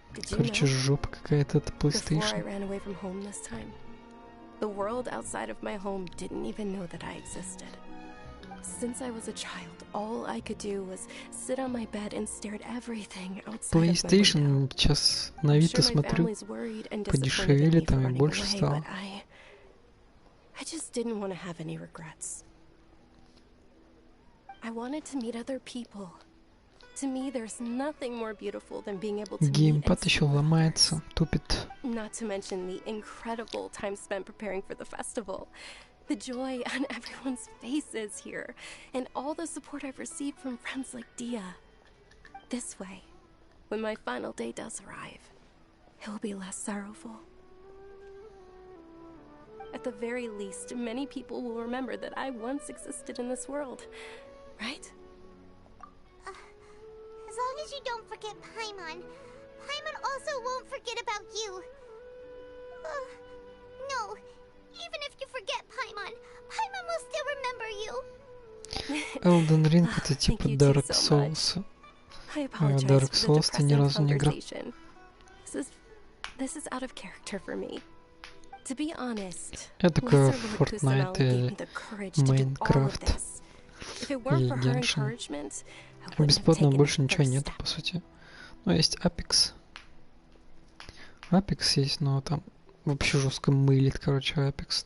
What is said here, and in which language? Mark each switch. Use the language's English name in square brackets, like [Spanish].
[Russian] Короче, жопа какая-то, это PlayStation. [English] The world outside of my home didn't even know that I existed. Since I was a child, all I could do was sit on my bed and stare at everything outside [Russian] PlayStation [English] of my window. [Russian] сейчас на Авито смотрю, подешевели там и больше стало. [English] I just didn't want to have any regrets. I wanted to meet other people. To me, there's nothing more beautiful than being able to [Russian] Геймпад еще ломается, тупит. [English] Not to mention the incredible time spent preparing for the festival. The joy on everyone's faces here, and all the support I've received from friends like Dia. This way, when my final day does arrive, it will be less sorrowful. At the very least, many people will remember that I once existed in this world, right? As long as you don't forget Paimon, Paimon also won't forget about you. No, even if you forget Paimon, Paimon will still remember you. [Russian] Elden Ring это типа Dark Souls. Dark Souls ты ни разу не играл. [English] This is out of character for me. To be honest, [Russian] это такое Fortnite или Minecraft или геншин. Бесплатно больше ничего нет, по сути. Ну, есть Apex. Apex есть, но там вообще жестко мылит, короче, Apex.